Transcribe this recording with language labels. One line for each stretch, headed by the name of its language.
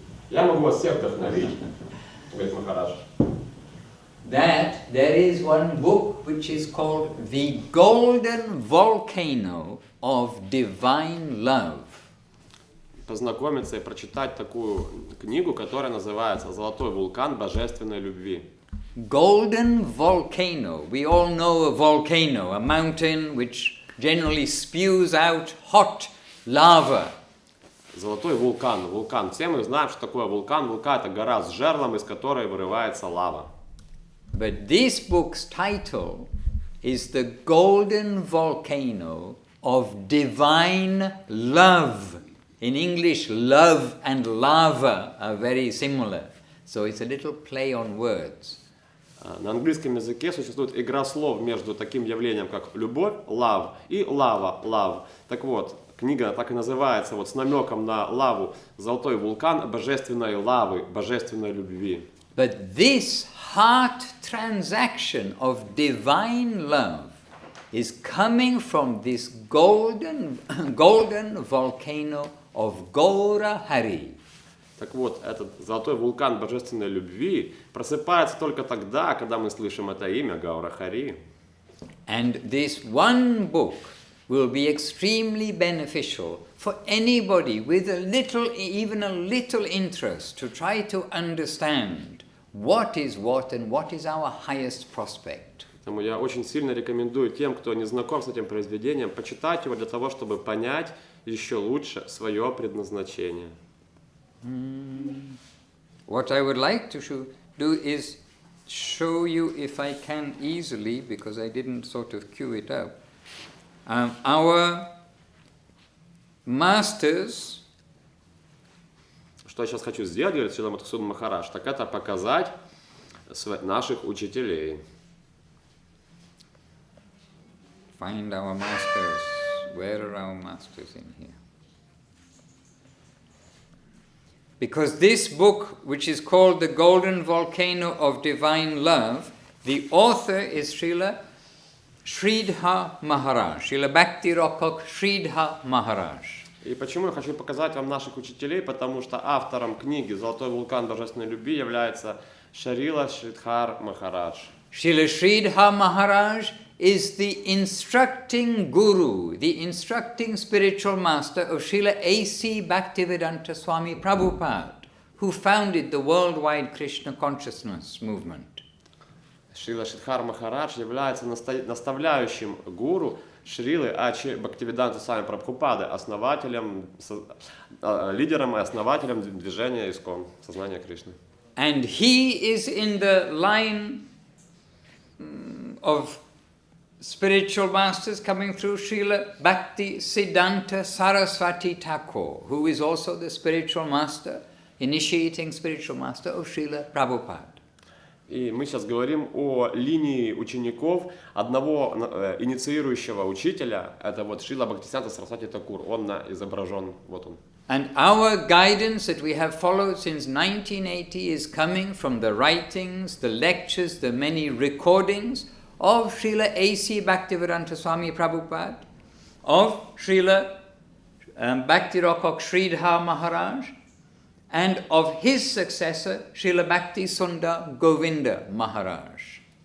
Russian: Я могу вас всех вдохновить, говорит Махарадж.
English: That there is one book which is called The Golden Volcano of Divine Love.
Russian: Познакомиться и прочитать такую книгу, которая называется «Золотой вулкан божественной любви».
English: Golden Volcano. We all know a volcano, a mountain which generally spews out hot lava.
Russian: Золотой вулкан, вулкан. Все мы знаем, что такое вулкан. Вулкан – это гора с жерлом, из которой вырывается лава.
English: But this book's title is The Golden Volcano of Divine Love. In English, love and lava are very similar. So it's a little play on words.
Russian: На английском языке существует игра слов между таким явлением, как любовь, love, и лава, love. Так вот, книга так и называется, вот с намеком на лаву, «Золотой вулкан божественной лавы, божественной любви».
English: But this heart transaction of divine love is coming from this golden volcano of Gaura Hari.
Russian: Так вот, этот золотой вулкан божественной любви просыпается только тогда, когда мы слышим это имя Гаура Хари.
English: And this one book will be extremely beneficial for anybody with a little, even a little interest to try to understand what is what and what is our highest prospect.
Russian: Поэтому я очень сильно рекомендую тем, кто не знаком с этим произведением, почитать его для того, чтобы понять еще лучше свое предназначение.
English: What I would like to do is show you, if I can easily, because I didn't sort of cue it up, our masters.
Russian: Что я сейчас хочу сделать, говорит Шрила Мадхусудан Махарадж, так это показать наших учителей.
English: Find our masters. Where are our masters in here? Because this book, which is called The Golden Volcano of Divine Love, the author is Srila Sridhar Maharaj, Srila Bhakti Rokok Sridhar Maharaj.
Russian: И почему я хочу показать вам наших учителей, потому что автором книги «Золотой вулкан божественной любви» является Шрила Сридхар Махарадж.
English: Srila Sridhar Maharaj is the instructing guru, the instructing spiritual master of Srila A.C. Bhaktivedanta Swami Prabhupada, who founded the worldwide Krishna consciousness movement.
Russian: Шрила Сридхар Махарадж является наставляющим гуру Шрилы А.Ч. Бхактивиданта Свами Прабхупады, основателем, лидером и основателем движения ИСККОН, сознания Кришны.
English: And he is in the line of spiritual masters coming through Srila Bhakti Siddhanta Saraswati Thakur, who is also the spiritual master, initiating spiritual master of Srila Prabhupada.
Russian: И мы сейчас говорим о линии учеников одного инициирующего учителя, это вот Шрила Бхактисиданта Сарасвати Такур, он изображен, вот он.
English: And our guidance that we have followed since 1980 is coming from the writings, the lectures, the many recordings of Srila A.C. Bhaktivedanta Swami Prabhupada, of Srila Bhakti Rokok Sridhar Maharaj, and of his successor, Srila Bhakti Sundar Govinda Maharaj.